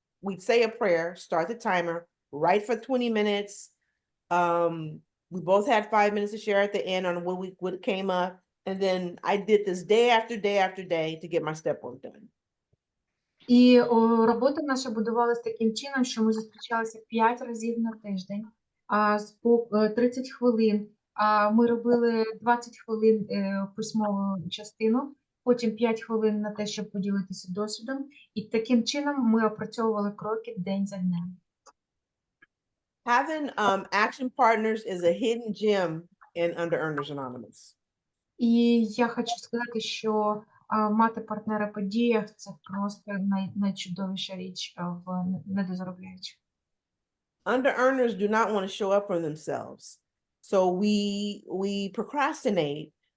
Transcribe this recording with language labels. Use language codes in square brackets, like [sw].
[en] We'd say a prayer, start the timer, write for 20 minutes. We both had 5 minutes to share at the end on what came up. And then I did this day after day after day to get my step work done. [uk] І робота наша будувалася таким чином, що ми зустрічалися 5 разів на тиждень, по 30 хвилин. Ми робили 20 хвилин письмову частину, потім 5 хвилин на те, щоб поділитися досвідом. І таким чином ми опрацьовували кроки день за днем. [en] Having action partners is a hidden gem in Under Earners Anonymous. [uk] І я хочу сказати, що мати партнера по діях – це просто найчудовіша річ в недозаробляючих. [en] Under earners do not want to show up for themselves. So we procrastinate.